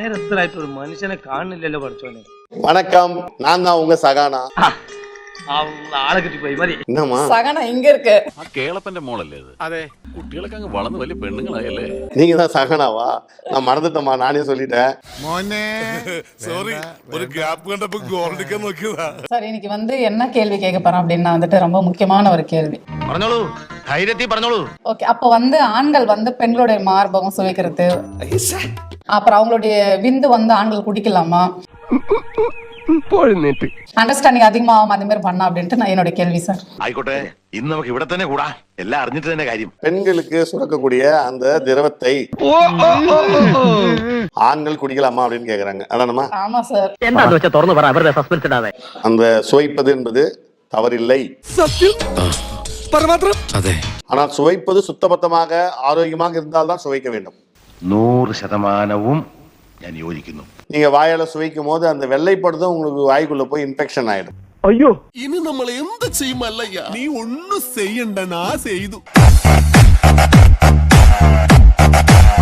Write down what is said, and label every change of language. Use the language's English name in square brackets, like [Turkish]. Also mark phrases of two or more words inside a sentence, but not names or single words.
[Malayalam] വയസ്സരായിട്ട് ഒരു മനുഷ്യനെ കാണുന്നില്ലല്ലോ പഠിച്ചോനെ. [Tamil] வணக்கம், நான் தான் உங்க சகானா. [Malayalam] ആളെ കിട്ടി പോയി മതി. [Tamil] என்னம்மா சகனா எங்க இருக்கு? [Malayalam] ആ കേളപ്പന്റെ മോളല്ലേ അത്? അതെ. കുട്ടികളൊക്കെ അങ്ങ് വളർന്ന് വലിയ പെണ്ണുങ്ങളായല്ലേ? [Tamil] நீங்க தான் சகானாவா? நான் மறந்துட்டேம்மா, நானே சொல்லிட்டேன். [Malayalam] മോനെ സോറി, ഒരു ഗ്യാപ്പ് കണ്ടപ്പോ ഗോൾഡിക്കാൻ നോക്കിയതാ. [Tamil] சார் இன்னைக்கு வந்து என்ன கேள்வி கேட்க போறோம் அப்படின்னா வந்துட்டு ரொம்ப முக்கியமான ஒரு கேள்வி. [Malayalam] പറഞ്ഞോളൂ, ധൈര്യത്തിൽ പറഞ്ഞോളൂ. [Tamil] ஓகே, அப்போ வந்து ஆண்கள் வந்து பெண்களுடைய மார்பகம் சுவைக்கிறது, அப்புறம் அவங்களுடைய விந்து வந்து ஆண்கள் குடிக்கலாமா, அண்டர்ஸ்டாண்டிங் அதிகமாகும் அந்த மாதிரி பண்ணா அப்படின்ட்டு நான் என்னோட கேள்வி சார். [Malayalam] ആയിക്കോട്ടെ, ഇന്ന് നമുക്ക് ഇവിടെ തന്നെ കൂടാ. എല്ലാം അറിഞ്ഞിട്ട് തന്നെ കാര്യം. [Tamil] பெண்களுக்கு சுரக்கக்கூடிய அந்த திரவத்தை ஆண்கள் குடிக்கலாமா அப்படின்னு கேக்குறாங்க. அதானம்மா? ஆமா சார். [Malayalam] എന്താന്ന് വെച്ചാ തുറന്നു പറ, വെറുതെ സസ്പെൻസ് ഇടാതെ. [Tamil] அந்த சுவைப்பது என்பது தவறில்லை. ஆனால் சுவைப்பது சுத்தபத்தமாக ஆரோக்கியமாக இருந்தால்தான் சுவைக்க வேண்டும். [Malayalam] 100% ഞാൻ യോജിക്കുന്നു. [Tamil] நீங்க வாயால சுவைக்கும் போது அந்த வெள்ளைப்படுதும் உங்களுக்கு வாய்க்குள்ள போய் இன்ஃபெக்ஷன் ஆயிடும். [Malayalam] ഇനി നമ്മൾ എന്ത് ചെയ്യുമല്ലയ്യ? നീ ഒന്നും ചെയ്യണ്ട, നാ ചെയ്തു.